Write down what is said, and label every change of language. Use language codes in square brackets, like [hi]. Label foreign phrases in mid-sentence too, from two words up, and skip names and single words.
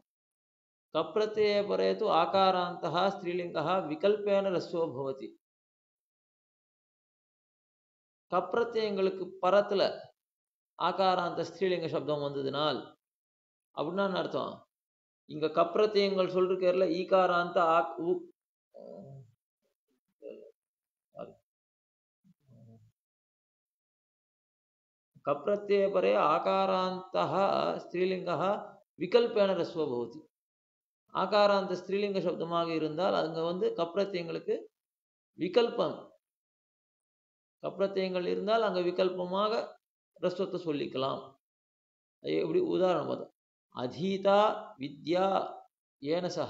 [sa] कप्रत्यय परे तु आकारान्तः स्त्रीलिङ्गः विकल्पेन ह्रस्वो भवति. [ta] கப்ரத்யங்களுக்கு பரத்துல ஆகாராந்த ஸ்திரீலிங்க சப்தம் வந்ததுனால் அப்படின்னா என்ன அர்த்தம்? இங்க கப்ரத்யங்கள் சொல்லிருக்கேர்ல ஈகாராந்த [sa] कप्रत्यय परे आकारान्तः स्त्रीलिंगः विकल्पेन रस्वो भवति. [ta] ஆகாராந்த ஸ்திரீலிங்க சப்தமாக இருந்தால் அங்க வந்து கப்ரத்தியங்களுக்கு விகல்பம், கப்ரத்தியங்கள் இருந்தால் அங்க விகல்பமாக ரஸ்வத்தை சொல்லிக்கலாம். எப்படி உதாரணம் பார்த்தோம், [sa] अधीता विद्या येन सः.